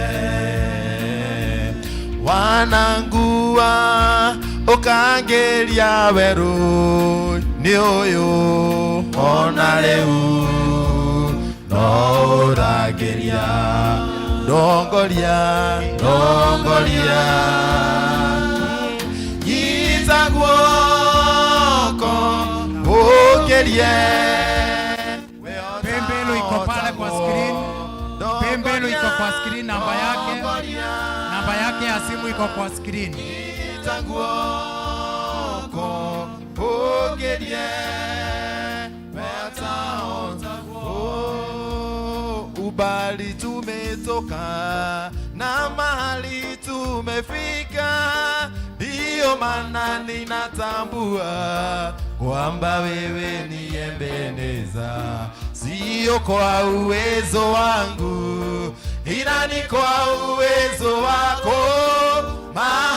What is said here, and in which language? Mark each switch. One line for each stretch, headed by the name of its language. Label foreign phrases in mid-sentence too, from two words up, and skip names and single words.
Kikuyu: wanangua ukangeria weru ni uyu ona riu no urageria dongoria nyita guoko ugerie
Swahili: pembelo iko pale kwa screen. Pembelo iko kwa screen, namba yake ya simu iko kwa screen.
Kikuyu: Guoko ugerie
Swahili: ubali tumetoka na mahali tumefika, ndiyo maana ninatambua kwamba wewe ni Ebeneza, sio kwa uwezo wangu ila ni kwa uwezo wako.